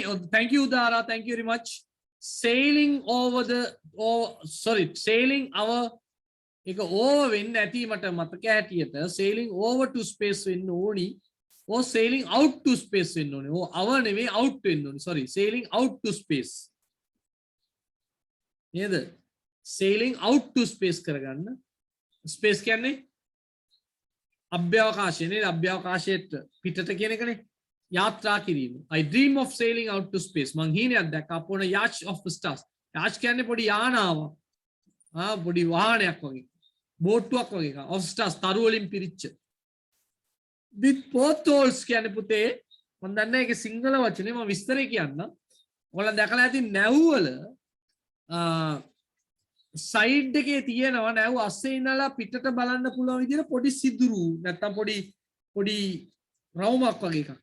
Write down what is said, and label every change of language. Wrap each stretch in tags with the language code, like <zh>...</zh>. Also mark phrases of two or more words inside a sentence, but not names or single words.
<en>Oh, thank you, Dara. Thank you very much. Sailing over the. Oh, sorry. Sailing our.</en> <si>එක over වෙන්න ඇති මට මතක හැටියට</si> <en>sailing over to space</en> <si>වෙන්න ඕනි.</si> <en>or sailing out to space</en> <si>වෙන්න ඕනේ.</si> <en>or our</en> <si>නෙවෙයි out වෙන්න ඕනේ.</si> <en>sorry. Sailing out to space. නේද? Sailing out to space</en> <si>කරගන්න. Space කියන්නේ අභ්‍යවකාශය නේද? අභ්‍යවකාශයට පිටට කියන එකනේ. යාත්‍රා කිරීම.</si> <en>I dream of sailing out to space.</en> <si>මං හීනයක් දැක්කා</si> <en>upon a yacht of stars.</en> <si>yacht කියන්නේ පොඩි යානාවක්. පොඩි වාහනයක් වගේ. බෝට්ටුවක් වගේ එකක්.</si> <en>of stars</en> <si>තරු වලින් පිරිච්ච.</si> <en>with portholes</en> <si>කියන්නේ පුතේ මම දන්නේ ඒකේ සිංහල වචනේ මම විස්තරේ කියන්නම්. ඔයාලා දැකලා ඇති නැව්වල සයිඩ් එකේ තියෙනවා නැව් අස්සේ ඉඳලා පිටට බලන්න පුළුවන් විදිහට පොඩි සිදුරු නැත්තම් පොඩි රවුමක් වගේ එකක්.</si>